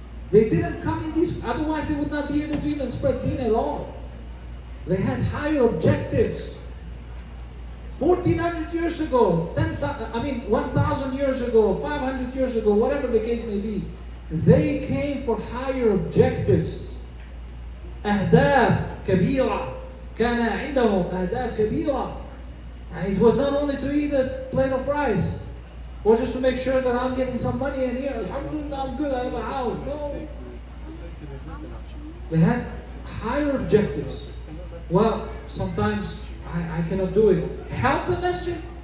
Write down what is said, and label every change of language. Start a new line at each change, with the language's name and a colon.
English: They didn't come in these, otherwise they would not be able to even spread deen at all. They had higher objectives. 1400 years ago, 1000 years ago, 500 years ago, whatever the case may be, they came for higher objectives.
Arabic: أهداف كبيرة كان عندهم أهداف كبيرة.
English: And it was not only to eat a plate of rice, or just to make sure that I'm getting some money in here. Alhamdulillah, I'm good, I have a house. No. They had higher objectives. Well, sometimes I cannot do it. Help the masjid.